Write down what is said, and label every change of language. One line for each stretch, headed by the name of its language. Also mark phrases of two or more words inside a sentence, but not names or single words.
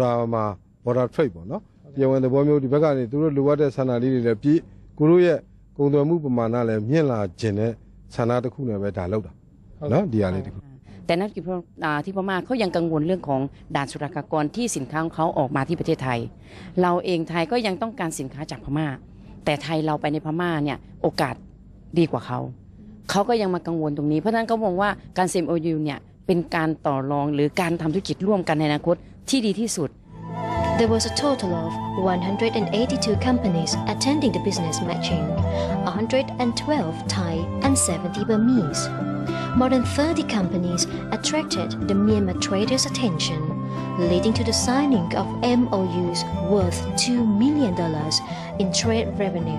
English: border trade
Burmese: ပေါ့နော်တရားဝင်သဘောမျိုးဒီဘက်ကနေသူတို့လိုအပ်တဲ့ဆန္ဒလေးတွေလည်းပြည့်ကိုတို့ရဲ့ကုန်သွယ်မှုပမာဏလည်းမြင့်လာခြင်းနဲ့ဆန္ဒတစ်ခုနဲ့ပဲဒါလောက်တာနော်ဒီအားလေးတစ်ခု
Thai: แต่นั่นคือที่พม่าเขายังกังวลเรื่องของด่านศุลกากรที่สินค้าของเขาออกมาที่ประเทศไทยเราเองไทยก็ยังต้องการสินค้าจากพม่าแต่ไทยเราไปในพม่าเนี่ยโอกาสดีกว่าเขาก็ยังมากังวลตรงนี้เพราะฉะนั้นเขามองว่าการเซ็น MOU เนี่ยเป็นการต่อรองหรือการทำธุรกิจร่วมกันในอนาคตที่ดีที่สุด
English: There was a total of 182 companies attending the business matching, 112 Thai and 70 Burmese. More than 30 companies attracted the Myanmar traders' attention, leading to the signing of MOUs worth $2 million in trade revenue.